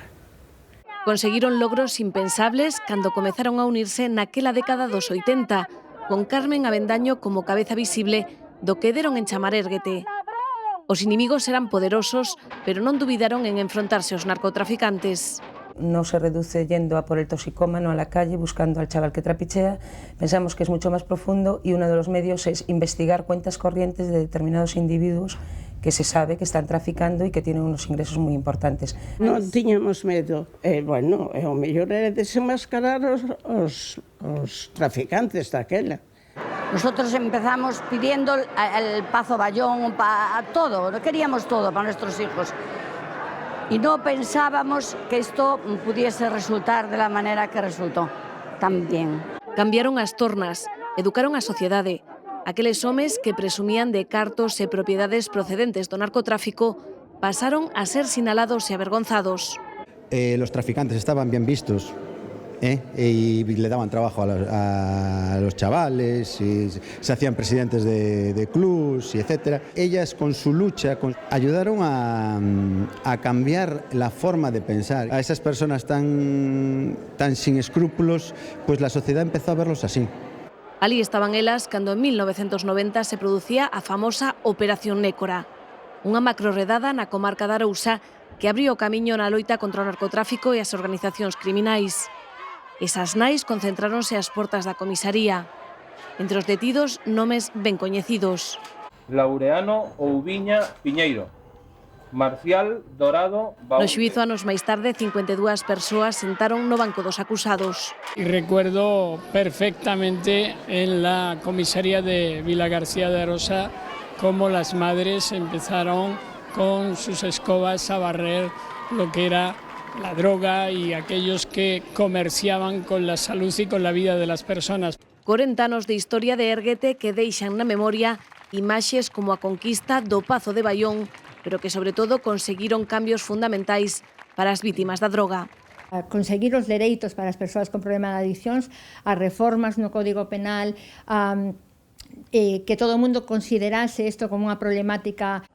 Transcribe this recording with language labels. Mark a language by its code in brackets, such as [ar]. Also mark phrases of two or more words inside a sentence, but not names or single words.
[gl] Conseguiron logros impensables cando comezaron a unirse naquela década dos 80, con Carmen Avendaño como cabeza visible do que deron en chamar Érguete. Os inimigos eran poderosos, pero non dubidaron en enfrontarse aos narcotraficantes. [es] No se reduce yendo a por el toxicómano a la calle buscando al chaval que trapichea. Pensamos que es mucho más profundo y uno de los medios es investigar cuentas corrientes de determinados individuos que se sabe que están traficando y que tienen unos ingresos muy importantes. [gl] Non tiñamos medo. O mellor era desenmascarar os traficantes daquela. [es] Nosotros empezamos pidiendo el Pazo Bayón, todo, queríamos todo para nuestros hijos. Y no pensábamos que esto pudiese resultar de la manera que resultó tan bien. [gl] Cambiaron as tornas, educaron a sociedade. Aqueles homes que presumían de cartos e propiedades procedentes do narcotráfico pasaron a ser sinalados e avergonzados. [es] Los traficantes estaban bien vistos. Y le daban trabajo a los chavales, y se hacían presidentes de clubs, y etcétera. Ellas, con su lucha, ayudaron a cambiar la forma de pensar. A esas personas tan sin escrúpulos, pues la sociedad empezó a verlos así. [gl] Alí estaban elas cando en 1990 se producía a famosa Operación Nécora, unha macroredada na comarca da Arousa que abriu o camiño na loita contra o narcotráfico e as organizacións criminais. Esas nais concentráronse ás portas da comisaría. Entre os detidos, nomes ben coñecidos. Laureano Oubiña Piñeiro, Marcial Dorado No xuízo, anos máis tarde, 52 persoas sentaron no banco dos acusados. [es] Y recuerdo perfectamente en la comisaría de Vilagarcía de Arosa cómo las madres empezaron con sus escobas a barrer lo que era la droga y aquellos que comerciaban con la salud y con la vida de las personas. [gl] 40 anos de historia de Érguete que deixan na memoria imaxes como a conquista do Pazo de Bayón, pero que sobre todo conseguiron cambios fundamentais para as vítimas da droga. A conseguir os dereitos para as persoas con problema de adiccións, as reformas no Código Penal, que todo o mundo considerase isto como unha problemática.